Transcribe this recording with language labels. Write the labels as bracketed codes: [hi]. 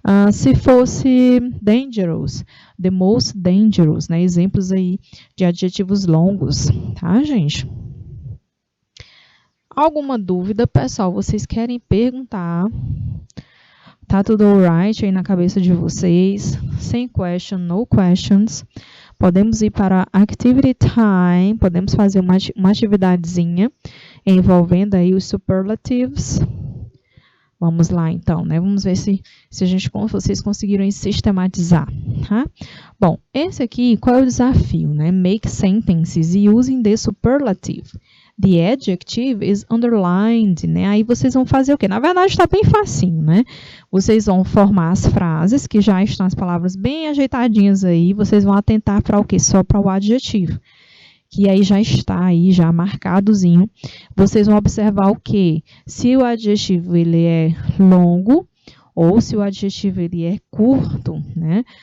[pt] Se fosse [en] dangerous, the most dangerous, né? [pt] Exemplos aí de adjetivos longos, tá, gente? Alguma dúvida, pessoal? Vocês querem perguntar? Tá tudo [en] alright [pt] aí na cabeça de vocês? Sem [en] question, no questions. [pt] Podemos ir para [en] activity time, [pt] podemos fazer uma atividadezinha envolvendo aí os superlatives. Vamos lá, então, né? Vamos ver se vocês conseguiram sistematizar, tá? Bom, esse aqui, qual é o desafio, né? [en] Make sentences using the superlative. The adjective is underlined, [pt] né? Aí vocês vão fazer o quê? Na verdade, está bem facinho, né? Vocês vão formar as frases, que já estão as palavras bem ajeitadinhas aí. Vocês vão atentar para o quê? Só para o adjetivo. que aí já está aí, já marcadozinho, vocês vão observar o quê? Se o adjetivo ele é longo ou se o adjetivo ele é curto, né?